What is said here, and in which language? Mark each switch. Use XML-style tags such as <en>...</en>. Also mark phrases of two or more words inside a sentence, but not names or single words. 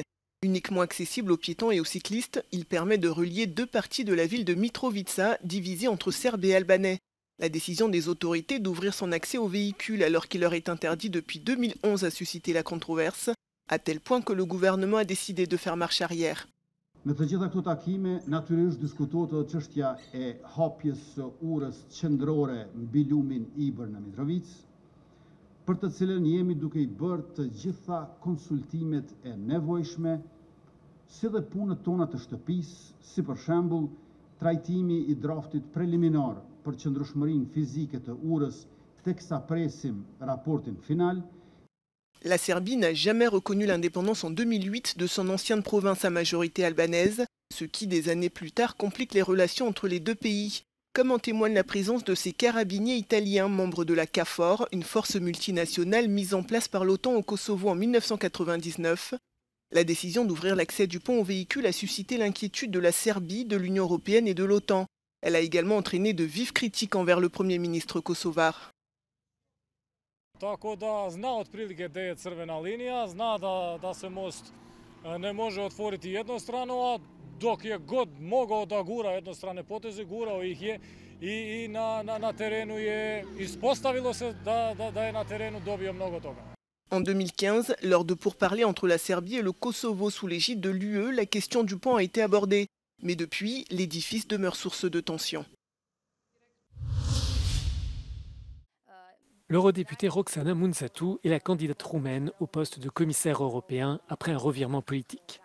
<fr>Uniquement accessible aux piétons et aux cyclistes, il permet de relier deux parties de la ville de Mitrovica, divisée entre Serbes et Albanais. La décision des autorités d'ouvrir son accès aux véhicules alors qu'il leur est interdit depuis 2011 a suscité la controverse, à tel point que le gouvernement a décidé de faire marche arrière.</fr> <sq>Në të gjitha këto takime, natyrisht diskutohet edhe çështja e hapjes së urës qendrore mbi lumin Ibër në Mitrovic, për të cilën jemi duke I bërë të gjitha konsultimet e nevojshme, si dhe punët tona të shtëpisë, si për shembull trajtimi I draftit preliminar për qëndrueshmërinë fizike të urës teksa presim raportin final.</sq> <fr>La Serbie n'a jamais reconnu l'indépendance en 2008 de son ancienne province à majorité albanaise, ce qui, des années plus tard, complique les relations entre les deux pays, comme en témoigne la présence de ces carabiniers italiens, membres de la KFOR, une force multinationale mise en place par l'OTAN au Kosovo en 1999. La décision d'ouvrir l'accès du pont aux véhicules a suscité l'inquiétude de la Serbie, de l'Union européenne et de l'OTAN. Elle a également entraîné de vives critiques envers le Premier ministre kosovar.</fr> <sr>Tako da zna otprilike gde je crvena linija, zna da se most ne može otvoriti jednostrano, a dok je god mogao da gura jednostrane poteze, gurao ih je I na terenu je ispostavilo se da je na terenu dobio mnogo toga.</sr> <fr>En 2015, lors de pourparlers entre la Serbie et le Kosovo sous l'égide de l'UE, la question du pont a été abordée. Mais depuis, l'édifice demeure source de tension. L'eurodéputée Roxana Munțatu est la candidate roumaine au poste de commissaire européen après un revirement politique.</fr>